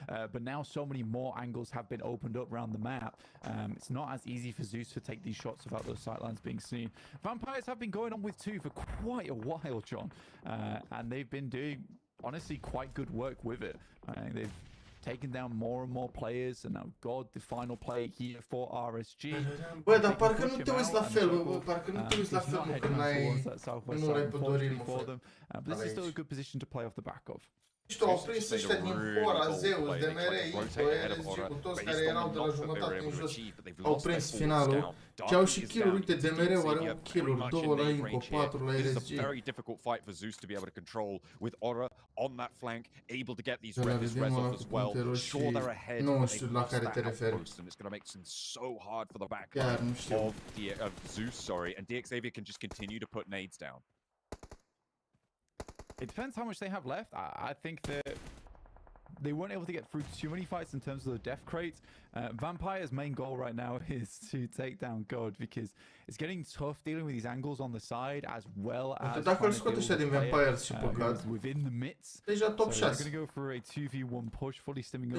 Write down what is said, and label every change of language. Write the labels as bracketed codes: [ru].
[en] But now so many more angles have been opened up around the map. It's not as easy for Zeus to take these shots without those sightlines being seen. Vampires have been going on with 2 for quite a while, John, and they've been doing honestly quite good work with it. They've taken down more and more players, and now God, the final play here for RSG. [ro] Bă, dar parcă nu te uiți la fel, bă, parcă nu te uiți la fel, mă, când nu ai pe Dorin, mă, [en] but this is still a good position to play off the back of. [ro] Știu, au prins ăștia din Hora, Zeus, DMR, Ico, RSG, cu toți care erau de la jumătate în jos, au prins finalul. Și au și kill-uri, uite, DMR-ul are 8 kill-uri, 2 la Ico, 4 la RSG. [en] Very difficult fight for Zeus to be able to control with Aura on that flank, able to get these res off as well. Sure, they're ahead, but they've lost that outpost, and it's going to make things so hard for the backline of Zeus, and DXavier can just continue to put nades down. It depends how much they have left. I think that they weren't able to get through too many fights in terms of the death crates. Vampire's main goal right now is to take down God, because it's getting tough dealing with these angles on the side as well as [ro] dacă îl scoate ăștia din Vampire și păcat, [en] within the midst. [ro] Deja top 6. [en] So they're going to go for a 2v1 push, fully stimming up